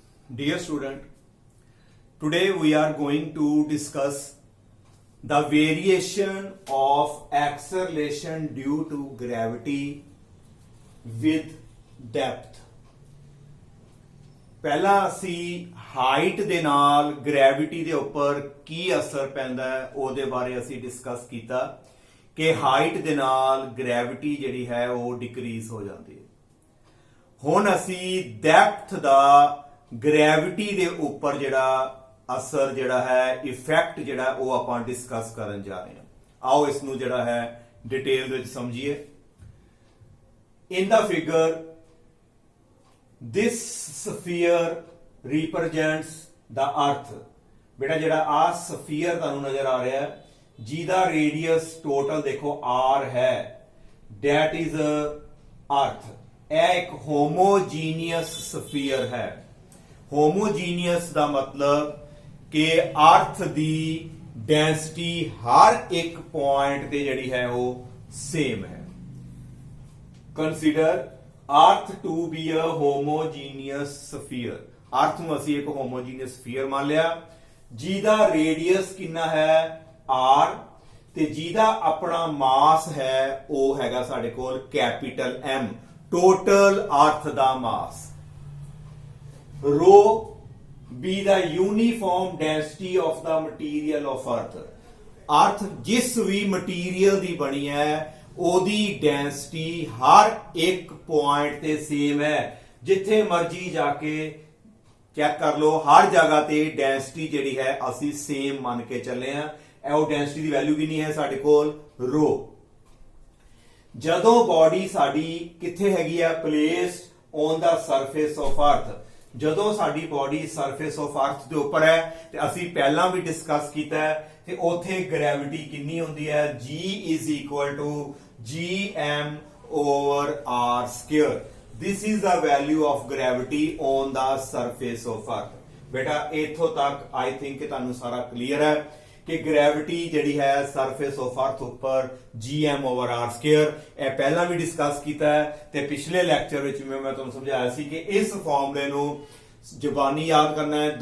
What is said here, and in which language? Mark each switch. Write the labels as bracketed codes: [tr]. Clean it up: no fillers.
[en] Dear student, today we are going to discuss the variation of acceleration due to gravity with depth. [pa] ਪਹਿਲਾ ਅਸੀਂ height ਦੇ ਨਾਲ gravity ਦੇ ਉੱਪਰ ਕੀ ਅਸਰ ਪੈਂਦਾ ਹੈ ਉਹਦੇ ਬਾਰੇ ਅਸੀਂ ਡਿਸਕਸ ਕੀਤਾ ਕਿ ਹਾਈਟ ਦੇ ਨਾਲ ਗ੍ਰੈਵਿਟੀ ਜਿਹੜੀ ਹੈ ਉਹ ਡਿਕਰੀਜ਼ ਹੋ ਜਾਂਦੀ ਹੈ। ਹੁਣ ਅਸੀਂ ਡੈਪਥ ਦਾ ਗ੍ਰੈਵਿਟੀ ਦੇ ਉੱਪਰ ਜਿਹੜਾ ਅਸਰ ਜਿਹੜਾ ਹੈ ਇਫੈਕਟ ਜਿਹੜਾ ਉਹ ਆਪਾਂ ਡਿਸਕਸ ਕਰਨ ਜਾ ਰਹੇ ਹਾਂ। ਆਓ ਇਸ ਨੂੰ ਜਿਹੜਾ ਹੈ ਡਿਟੇਲ ਵਿੱਚ ਸਮਝੀਏ। [en] In the figure this sphere represents the earth। [pa] बेटा जेड़ा आ स्फीयर ਤੁਹਾਨੂੰ ਨਜ਼ਰ ਆ ਰਿਹਾ ਹੈ ਜਿਹਦਾ ਰੇਡੀਅਸ ਟੋਟਲ ਦੇਖੋ r ਹੈ [en] that is earth। [pa] ਇਹ ਇੱਕ ਹੋਮੋਜੀਨੀਅਸ ਸਫੀਅਰ ਹੈ। ਹੋਮੋਜੀਨੀਅਸ ਦਾ ਮਤਲਬ ਕਿ ਅਰਥ ਦੀ ਡੈਂਸਿਟੀ ਹਰ ਇੱਕ ਪੁਆਇੰਟ ਤੇ ਜਿਹੜੀ ਹੈ ਉਹ ਸੇਮ ਹੈ। [en] Consider earth to be a homogeneous sphere. [pa] अर्थ ਨੂੰ ਅਸੀਂ ਇੱਕ ਹੋਮੋਜੀਨੀਅਸ ਸਫੀਅਰ ਮੰਨ ਲਿਆ ਜਿਹਦਾ ਰੇਡੀਅਸ ਕਿੰਨਾ ਹੈ r ਤੇ ਜਿਹਦਾ ਆਪਣਾ ਮਾਸ ਹੈ ਉਹ ਹੈਗਾ ਸਾਡੇ ਕੋਲ ਕੈਪੀਟਲ M। ਟੋਟਲ ਅਰਥ ਦਾ ਮਾਸ [en] rho be the uniform density of the material of earth। [pa] अर्थ जिस भी मटीरियल ਦੀ ਬਣੀ ਹੈ ਉਹਦੀ ਡੈਂਸਿਟੀ ਹਰ ਇੱਕ ਪੁਆਇੰਟ ਤੇ ਸੇਮ ਹੈ। ਜਿੱਥੇ ਮਰਜੀ ਜਾ ਕੇ ਚੈੱਕ ਕਰ ਲਓ ਹਰ ਜਗ੍ਹਾ ਤੇ ਡੈਂਸਿਟੀ ਜਿਹੜੀ ਹੈ ਅਸੀਂ ਸੇਮ ਮੰਨ ਕੇ ਚੱਲੇ ਆ। ਉਹ ਡੈਂਸਿਟੀ ਦੀ ਵੈਲਿਊ ਕਿੰਨੀ ਹੈ ਸਾਡੇ ਕੋਲ ਰੋ। ਜਦੋਂ ਬਾਡੀ ਸਾਡੀ ਕਿੱਥੇ ਹੈਗੀ ਆ [en] Placed on the surface of earth. [pa] ਜਦੋਂ ਸਾਡੀ ਬਾਡੀ ਸਰਫੇਸ ਆਫ ਅਰਥ ਦੇ ਉੱਪਰ ਹੈ ਤੇ ਅਸੀਂ ਪਹਿਲਾਂ ਵੀ ਡਿਸਕਸ ਕੀਤਾ ਹੈ ਤੇ ਉੱਥੇ ਗ੍ਰੈਵਿਟੀ ਕਿੰਨੀ ਹੁੰਦੀ ਹੈ [en] G is equal to gm over r square। this is the value of gravity on the surface of earth। [pa] बेटा इथों तक आई थिंक कि ਤੁਹਾਨੂੰ ਸਾਰਾ ਕਲੀਅਰ ਹੈ ਕਿ ਗ੍ਰੈਵਿਟੀ ਜਿਹੜੀ ਹੈ ਸਰਫੇਸ ਆਫ ਅਰਥ ਉੱਪਰ gm over r square। ਇਹ ਪਹਿਲਾਂ ਵੀ ਡਿਸਕਸ ਕੀਤਾ ਹੈ ਤੇ ਪਿਛਲੇ ਲੈਕਚਰ ਵਿੱਚ ਮੈਂ ਤੁਹਾਨੂੰ ਸਮਝਾਇਆ ਸੀ ਕਿ ਇਸ ਫਾਰਮੂਲੇ ਨੂੰ ਜ਼ੁਬਾਨੀ ਯਾਦ ਕਰਨਾ ਹੈ।